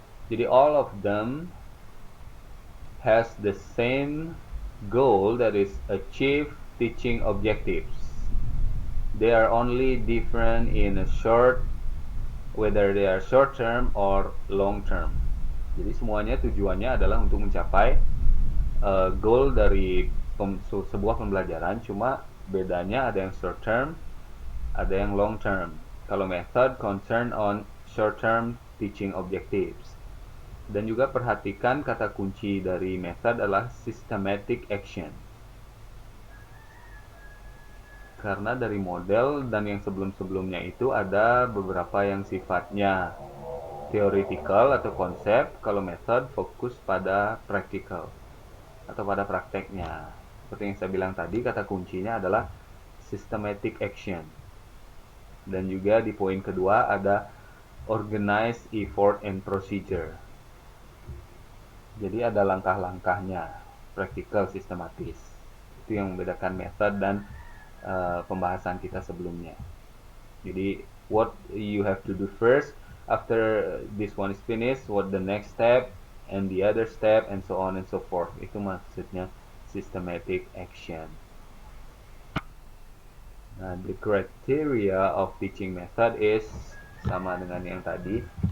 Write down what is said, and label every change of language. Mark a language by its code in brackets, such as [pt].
[en] Jadi all of them has the same goal, that is achieve teaching objectives. They are only different in a short, whether they are short term or long term. [id] Jadi semuanya tujuannya adalah untuk mencapai goal dari sebuah pembelajaran, cuma bedanya ada yang short term, ada yang long term. Kalau [en] method concern on short term teaching objectives. [id] Dan juga perhatikan kata kunci dari method adalah systematic action. Karena dari model dan yang sebelum-sebelumnya itu ada beberapa yang sifatnya theoretical atau konsep, kalau method fokus pada practical atau pada prakteknya. Seperti yang saya bilang tadi, kata kuncinya adalah systematic action. Dan juga di poin kedua ada [en] organized effort and procedure. [id] Jadi ada langkah-langkahnya, practical, sistematis. Itu yang membedakan method dan pembahasan kita sebelumnya. [en] Jadi what you have to do first after this one is finished, what the next step and the other step and so on and so forth. [id] Itu maksudnya systematic action. [en] Nah, the criteria of teaching method is [id] sama dengan yang tadi.